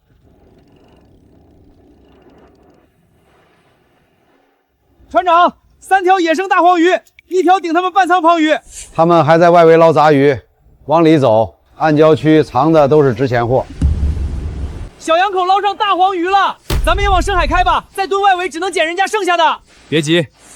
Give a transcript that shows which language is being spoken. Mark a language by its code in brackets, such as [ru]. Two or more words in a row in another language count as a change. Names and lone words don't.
[zh] 船長，3條野生大黃魚，1條頂他們半倉胖魚。他們還在外圍撈雜魚，往裡走，暗礁區藏的都是值錢貨。小羊口撈上大黃魚了，咱們也往深海開吧，再蹲外圍只能撿人家剩下的。別急。